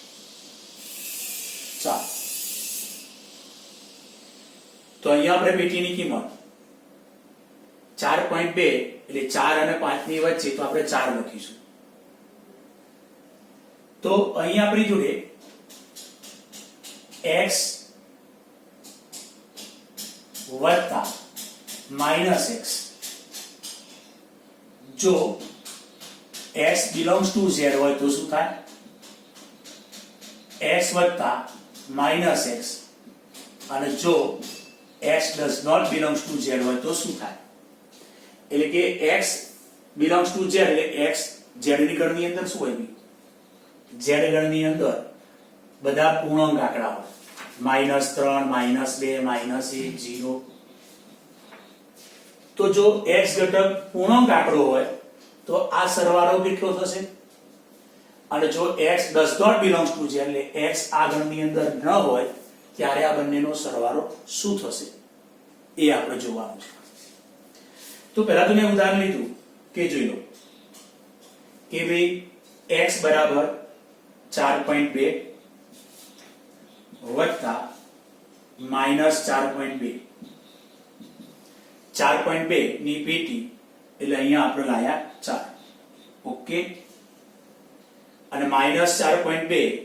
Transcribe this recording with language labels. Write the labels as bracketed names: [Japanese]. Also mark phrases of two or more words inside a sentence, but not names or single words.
[Gujarati] 4 તો અહીંયા આપણે પેટીની કિંમત 4.2 એટલે 4 અને 5 ની વચ્ચે તો આપણે 4 લખીશું તો અહીં આપણી જોડે x વત્તા -x જો x [English] belongs to [Gujarati] z હોય તો શું થાય x વત્તા -x અને જો x [English] does not belongs to [Gujarati] z હોય તો શું થાય એટલે કે x [English] belongs to [Gujarati] z એટલે x z ની ગણની અંદર શું હોય z ગણની અંદર બધા પૂર્ણાંક આંકડા હોય -3 -2 -1 0 તો જો x ઘટક પૂર્ણાંક આંકડો હોય તો આ સરવાળો કેટલો થશે અને જો x [English] does not belongs to [Gujarati] z એટલે x આ ગણની અંદર ન હોય ત્યારે આ બંનેનો સરવાળો શું થશે એ આપણે જોવાનું છે. તો પહેલા તો મેં ઉદાહરણ લીધું કે જોઈ લો કે ભાઈ x બરાબર 4.2 વત્તા -4.2 4.2 ની પેટી એટલે અહીંયા આપણે લાયા 4 ઓકે અને -4.2